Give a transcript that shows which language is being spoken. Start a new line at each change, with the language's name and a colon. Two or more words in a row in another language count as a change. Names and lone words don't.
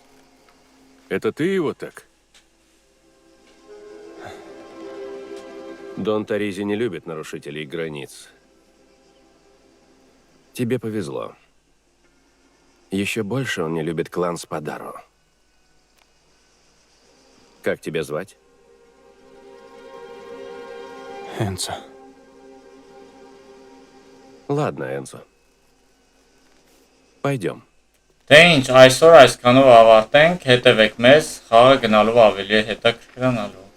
Russian: Это ты его так? Дон Таризи не любит нарушителей границ. Тебе повезло. Еще больше он не любит клан Спадаро. Как тебя звать? Энцо. Ладно, Энцо. Пойдем.
Armenian: Դե ինչ, այսօր այսքանով ավարտենք, հետևեք մեզ, խաղը գնալով ավելի է հետաքրքրանալու։